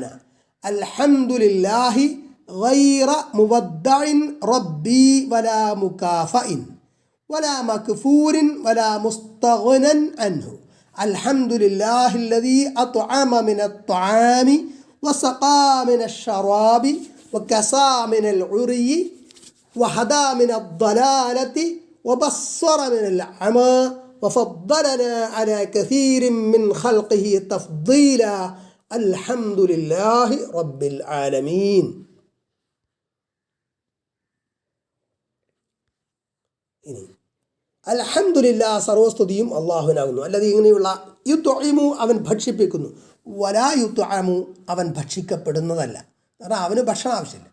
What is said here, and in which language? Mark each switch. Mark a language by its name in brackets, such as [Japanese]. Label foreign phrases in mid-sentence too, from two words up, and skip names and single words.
[Arabic] الحمد لله غير مودع ربي ولا مكافأ ولا مكفور ولا مستغنى عنه. الحمد لله الذي أطعم من الطعام وسقى من الشراب وكسى من العري وهدى من الضلالة وبصر من العمى وفضلنا على كثير من خلقه تفضيلا. الحمد لله رب العالمين. [Malayalam] അൽഹംദുലില്ലാ, സർവസ്തുതിയും അള്ളാഹുവിനാകുന്നു. അല്ലാതെ ഇങ്ങനെയുള്ള യുത്ഇമു, അവൻ ഭക്ഷിപ്പിക്കുന്നു. [Arabic] ولا يطعم, [Malayalam] അവൻ ഭക്ഷിക്കപ്പെടുന്നതല്ല. കാരണം അവന് ഭക്ഷണം ആവശ്യമില്ല.